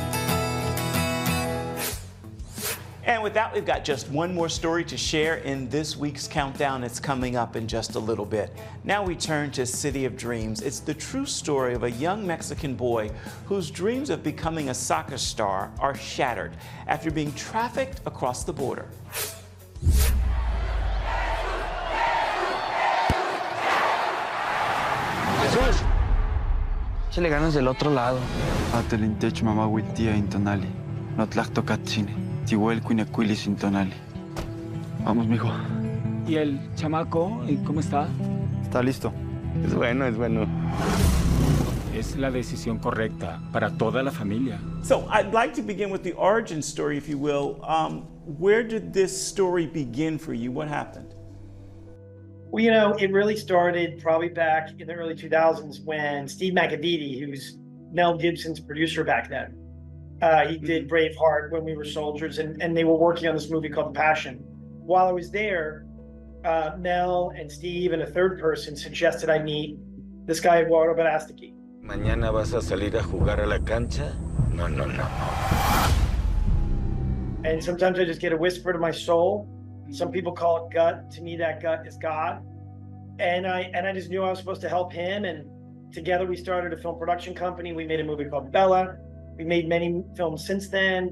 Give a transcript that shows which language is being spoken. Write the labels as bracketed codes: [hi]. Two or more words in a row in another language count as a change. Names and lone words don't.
[en] And with that, we've got just one more story to share in this week's countdown. It's coming up in just a little bit. Now we turn to City of Dreams. It's the true story of a young Mexican boy whose dreams of becoming a soccer star are shattered after being trafficked across the border. [es] Jesús, échale ganas del otro lado. [nah] Atelintech mama witia intonali. No tlactocatzine. Tihuel cuinacuilis intonali. [es] Vamos, mijo. ¿Y el chamaco, cómo está? Está listo. Es bueno, es bueno. Es la decisión correcta para toda la familia. [en] So I'd like to begin with the origin story, if you will. Where did this story begin for you? What happened? Well, it really started probably back in the early 2000s when Steve McAvity, who's Mel Gibson's producer back then, he did Braveheart, When We Were Soldiers, and they were working on this movie called Passion. While I was there, Mel and Steve and a third person suggested I meet this guy, Eduardo Verástegui. [es] Mañana vas a salir a jugar a la cancha? No, no, no. [en] And sometimes I just get a whisper to my soul. Some people call it gut. To me, that gut is God. And I just knew I was supposed to help him. And together we started a film production company. We made a movie called Bella. We made many films since then.